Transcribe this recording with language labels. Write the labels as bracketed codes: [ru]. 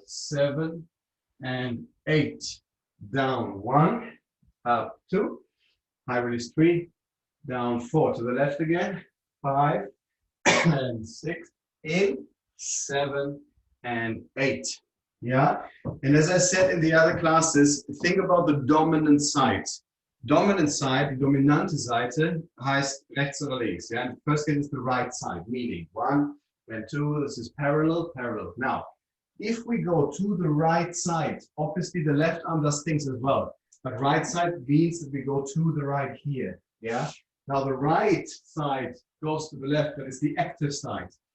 [en] 7 and 8. Down 1, up 2. High release 3. Down 4 to the left again. 5 and 6. In 7 and 8. Yeah, and as I said in the other classes, think about the dominant side. Dominant side, [de] die dominante Seite heißt rechts oder links. [en] Yeah, the first case is the right side, meaning 1 and 2. This is parallel, parallel. Now, if we go to the right side, obviously the left arm does things as well. But right side means that we go to the right here. Yeah. Now the right side goes to the left, but it's the active side.